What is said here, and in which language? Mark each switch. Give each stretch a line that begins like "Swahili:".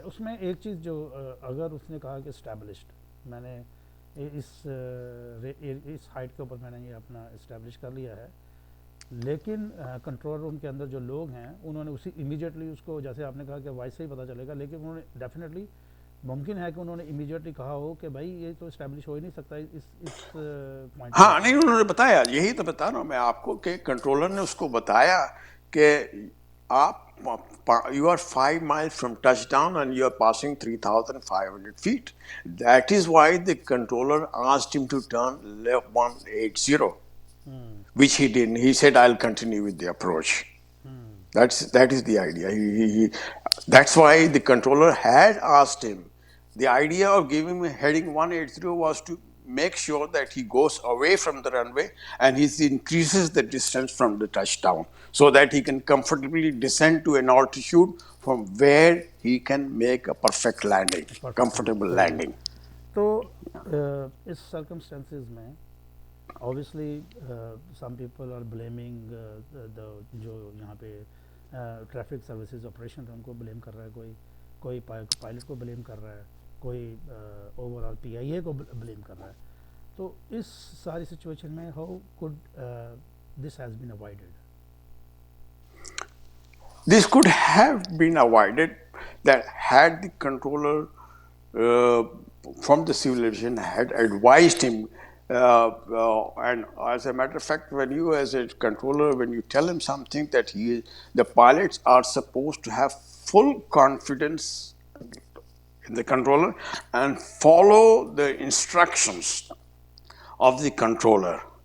Urdu: اس میں ایک چیز جو اگر اس نے کہا کہ اسٹیبلشڈ, میں نے اس ہائٹ کے اوپر میں نے یہ اپنا اسٹیبلش کر لیا ہے, لیکن کنٹرول روم کے اندر جو لوگ ہیں انہوں نے اسی امیجیٹلی اس کو, جیسے آپ نے کہا کہ وائس سے ہی پتہ چلے گا, لیکن انہوں نے ڈیفینیٹلی ممکن ہے کہ انہوں نے امیجیٹلی کہا ہو کہ بھائی یہ تو اسٹیبلش ہو ہی نہیں سکتا اس پوائنٹ ہاں نہیں انہوں نے بتایا, یہی تو بتا رہا ہوں میں آپ کو کہ کنٹرولر نے اس کو بتایا کہ آپ
English: you are 5 miles from touchdown and you are passing 3,500 feet. That is why the controller asked him to turn left 180, which he didn't. He said, I'll continue with the approach. That is the idea. That's why the controller had asked him. The idea of giving him heading 180 was to make sure that he goes away from the runway and he increases the distance from the touchdown so that he can comfortably descend to an altitude from where he can make a perfect landing, comfortable landing.
Urdu: تو اس circumstances میں
English: obviously some people are blaming
Urdu: جو یہاں پہ traffic services operation in کو blame کر رہا ہے کوئی, کوئی پائلٹ کو بلیم کر رہا ہے, کوئی اوور آل پی آئی اے کو بلیم کر رہا ہے.
English: تو اس ساری سچویشن میں how could this has been avoided? This could have been avoided that had the controller uh, from the civil aviation had advised him. And as a matter of fact, when you as a controller, when you tell him something that the pilots are supposed to have full confidence in the controller and follow the instructions of the controller.